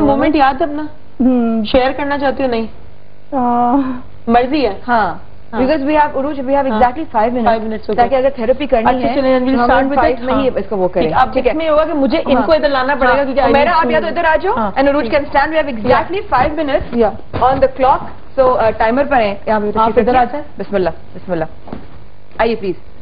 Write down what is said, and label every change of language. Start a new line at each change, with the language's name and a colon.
Urdu: Moment یاد ہے اپنا شیئر کرنا چاہتی ہو؟ نہیں, مرضی ہے. ہاں,
English: because we have exactly 5 minutes
Urdu: تاکہ اگر تھراپی کرنی ہے ہم 5 میں ہی اس کو وہ کریں. اب اس میں ہوگا کہ مجھے ان کو ادھر لانا پڑے گا کیونکہ میرا آپ یا تو ادھر آ جاؤ
English: and Aruj can stand. We have exactly 5 minutes on the clock.
Urdu: So timer پر ہیں, آپ ادھر آ جائیں. بسم اللہ بسم اللہ, آئیے پلیز.